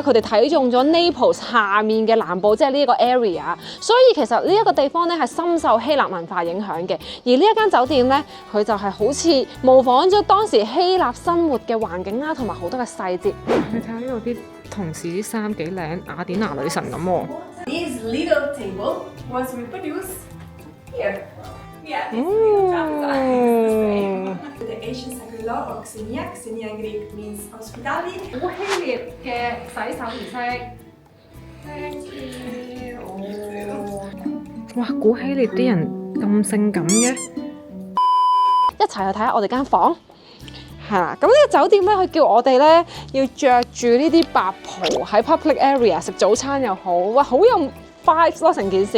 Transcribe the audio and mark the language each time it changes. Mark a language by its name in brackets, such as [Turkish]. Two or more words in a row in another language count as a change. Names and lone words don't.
[Cantonese] 佢哋睇中咗 Naples 下面嘅南部，即係呢一個 area。所以其實呢一個地方咧係深受希臘文化影響嘅。而呢一間酒店咧，佢就係好似模仿咗當時希臘生活嘅環境啦，同埋好多嘅細節。你睇下呢度啲同事啲衫幾靚，雅典娜女神咁喎。 [English] This little table was reproduced here. Yeah, this little table. The ancient sacred law of Xenia. Xenia in Greek means hospitality. [Cantonese] 好希臘嘅洗手儀式。 [English] Thank you. 哇！ [Cantonese] 古希臘啲人咁性感嘅，一齊去睇下我哋間房。係啦，咁呢個酒店咧，佢叫我哋咧要着住呢啲白袍喺 [English] public area [Cantonese] 食早餐又好，哇，好有 vibes 咯成件事。